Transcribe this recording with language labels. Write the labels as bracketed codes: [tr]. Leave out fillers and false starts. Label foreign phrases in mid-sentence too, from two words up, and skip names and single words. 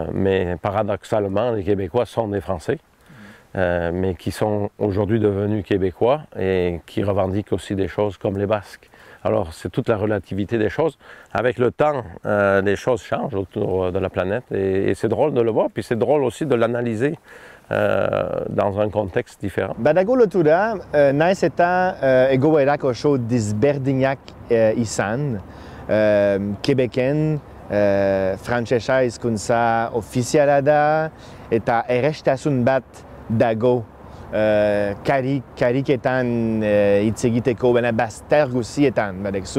[fr] Mais paradoxalement, les Québécois sont des Français, mais qui sont aujourd'hui devenus Québécois et qui revendiquent aussi des choses comme les Basques. Alors, c'est toute la relativité des choses. Avec le temps, les choses changent autour de la planète et c'est drôle de le voir. Puis c'est drôle aussi de l'analyser dans un contexte différent. [eu] Dago lotura, naiz eta egoerak oso dizberdinak izan, Québeken, frantsesa hizkuntza ofiziala da eta errestasun bat dago. Kariketan hitz egiteko, baina bazter guzietan, badekzu.